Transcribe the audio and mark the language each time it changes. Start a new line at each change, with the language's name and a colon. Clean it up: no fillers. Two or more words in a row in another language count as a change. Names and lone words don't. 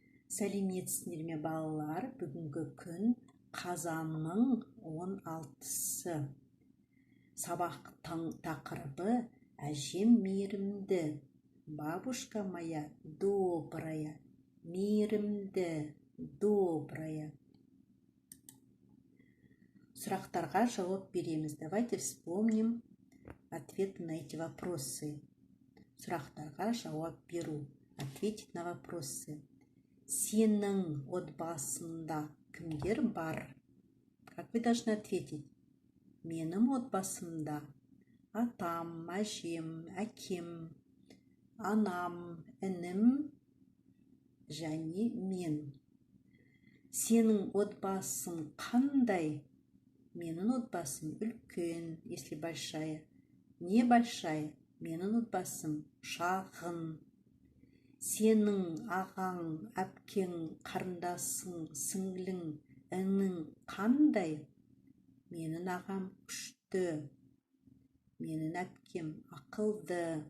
Kazakh: Сәлеметсіздер ме балалар? Бүгінгі күн қазанның 16-сы. Сабақтың тақырыбы әжем мейірімді.
Russian: Бабушка моя добрая.
Kazakh: Мейірімді, добрая. Сұрақтарға жауап береміз.
Russian: Давайте вспомним ответы на эти вопросы.
Kazakh: Сұрақтарға жауап беру.
Russian: Ответить на вопросы.
Kazakh: Сенің отбасында кімдер бар?
Russian: Как вы должны ответить?
Kazakh: Менің отбасымда атам, әжем, әкем, анам, інім және мен. Сенің отбасың қандай? Менің отбасым үлкен,
Russian: если большая. Не большая,
Kazakh: менің отбасым шағын. Сенің ағаң, әпкең, қарындасың, сіңлің, інің қандай? Менің ағам күшті. Менің әпкем ақылды.